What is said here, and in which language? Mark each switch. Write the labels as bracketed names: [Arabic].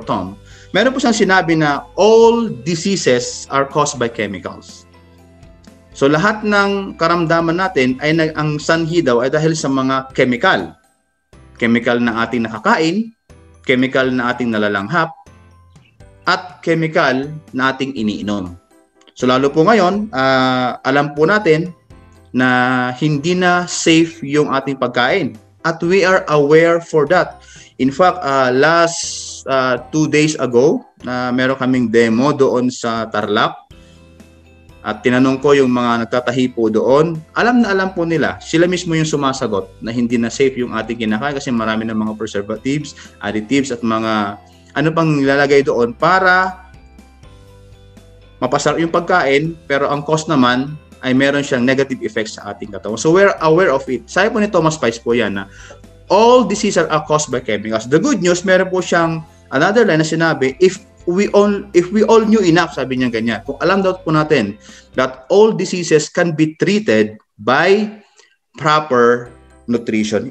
[Filipino] Tom, meron po siyang sinabi na [English] all diseases are caused by chemicals. [Filipino] So lahat ng karamdaman natin ay ang sanhi daw ay dahil sa mga chemical. Chemical na ating nakakain, chemical na ating nalalanghap, at chemical na ating iniinom. So lalo po ngayon, alam po natin na hindi na safe yung ating pagkain. [English] At we are aware for that. In fact, last 2 days ago, [Filipino] meron kaming demo doon sa Tarlac. at tinanong ko yung mga nagtatahi po doon, alam na alam po nila, sila mismo yung sumasagot na hindi na safe yung ating kinakain kasi marami ng mga preservatives, additives at mga ano pang nilalagay doon para mapasarap yung pagkain, pero ang cost naman ay meron siyang negative effects sa ating katawan. [English] So we're aware of it. [Filipino] Sabi po ni Thomas Spice po yan na [English] all diseases are caused by chemicals. The good news, [Filipino] meron po siyang [English] another line na sinabi, if we all knew enough, [Filipino] sabi niya ganyan. Kung alam daw po natin [English] that all diseases can be treated by proper nutrition.